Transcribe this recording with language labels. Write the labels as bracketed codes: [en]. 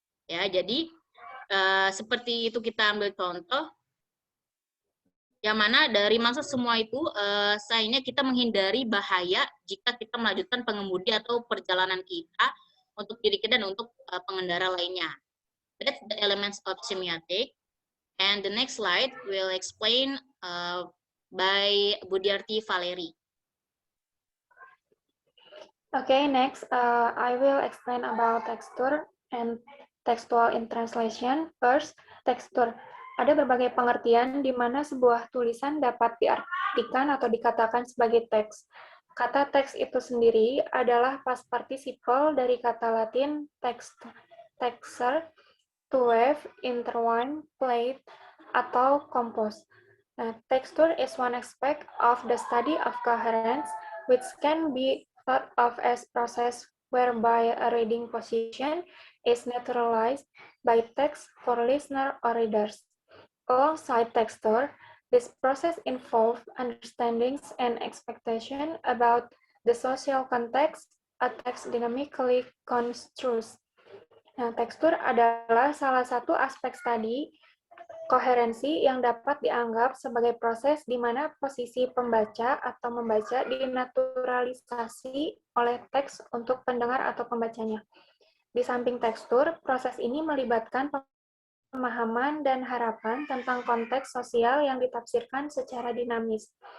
[id] Ya, jadi seperti itu kita ambil contoh, yang mana dari maksud semua itu sayangnya kita menghindari bahaya jika kita melanjutkan pengemudi atau perjalanan kita untuk diri kita dan untuk pengendara lainnya. [en] That's the elements of semiotic. And the next slide will explain by Budiarti Valeri. Okay, next I will explain about texture and textual in translation. First, texture. [id] Ada berbagai pengertian di mana sebuah tulisan dapat diartikan atau dikatakan sebagai teks. Kata teks itu sendiri adalah past participle dari kata Latin texere, [en] to wave, intertwine, plait, [id] atau compose. [en] Nah, texture is one aspect of the study of coherence, which can be thought of as process whereby a reading position is naturalized by text for listener or readers. Alongside texture, this process involves understandings and expectation about the social context a text dynamically construes. [id] Nah, tekstur adalah salah satu aspek studi koherensi yang dapat dianggap sebagai proses di mana posisi pembaca atau membaca dinaturalisasi oleh teks untuk pendengar atau pembacanya. Di samping tekstur, proses ini melibatkan pemahaman dan harapan tentang konteks sosial yang ditafsirkan secara dinamis.